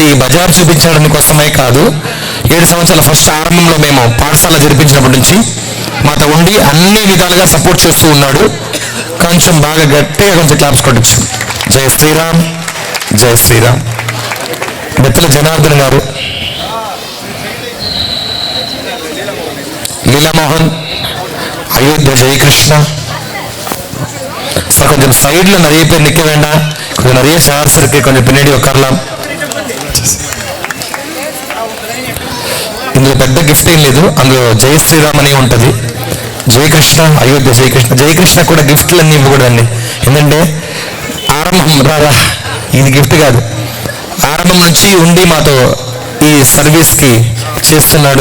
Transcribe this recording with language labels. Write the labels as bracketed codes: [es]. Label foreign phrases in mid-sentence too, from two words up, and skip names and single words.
[te] ఈ బజార్ చూపించడం కోసమే కాదు, 7 సంవత్సరాల ఫస్ట్ ఆరంభంలో మేము పాఠశాల జరిపించినప్పటి నుంచి మాతో ఉండి అన్ని విధాలుగా సపోర్ట్ చేస్తూ ఉన్నాడు. కొంచెం బాగా గట్టిగా కొంచెం క్లాప్స్ కొట్టచ్చు. జై శ్రీరామ్, జై శ్రీరామ్. బెత్తల జనార్దన్ గారు, లీలామోహన్, అయోధ్య జయకృష్ణ சார். [ta] கொஞ்சம் சைடில் நிறைய பேர் நிற்க வேண்டாம், கொஞ்சம் நிறைய சேர்ஸ் இருக்கு, கொஞ்சம் பின்னாடி உட்காரலாம். [te] ఇందులో పెద్ద గిఫ్ట్ ఏం లేదు, అందులో జై శ్రీరామ్ అని ఉంటుంది. జయకృష్ణ, అయోధ్య జయకృష్ణ. జయకృష్ణ కూడా గిఫ్ట్లు అన్నీ ఇవ్వకూడదండి, ఎందుకంటే ఆరంభం రాదా, ఇది గిఫ్ట్ కాదు, ఆరంభం నుంచి ఉండి మాతో ఈ సర్వీస్కి చేస్తున్నాడు.